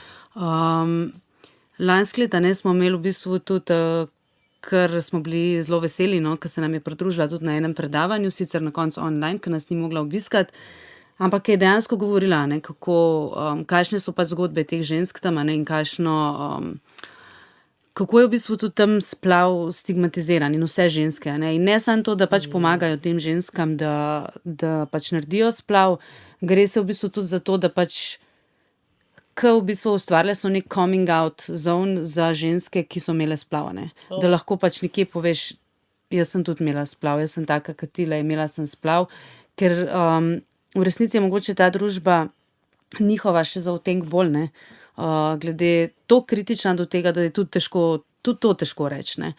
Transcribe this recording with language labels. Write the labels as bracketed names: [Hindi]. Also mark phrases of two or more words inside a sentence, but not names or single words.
[Slovenian] Lansko leto, smo imeli v bistvu tudi, ker smo bili zelo veseli, ker se nam je pridružila tudi na enem predavanju, sicer na koncu online, ker nas ni mogla obiskati, ampak je dejansko govorila, ne, kakšne so pač zgodbe teh žensk tam, ne, in kako je v bistvu tudi tam splav stigmatiziran in vse ženske, ne, in ne samo to, da pač pomagajo tem ženskam, da pač naredijo splav, gre se v bistvu tudi za to, da pač ke v bistvu ustvarile so nek [English] coming out zone [Slovenian] za ženske, ki so imele splav, ne. Da lahko pač nekje poveš, jaz sem tudi imela splav, jaz sem taka kot tile, imela sem splav, ker v resnici je mogoče ta družba njihova še za odtenek bolj, ne, glede toliko kritična do tega, da je tudi to težko reči, ne.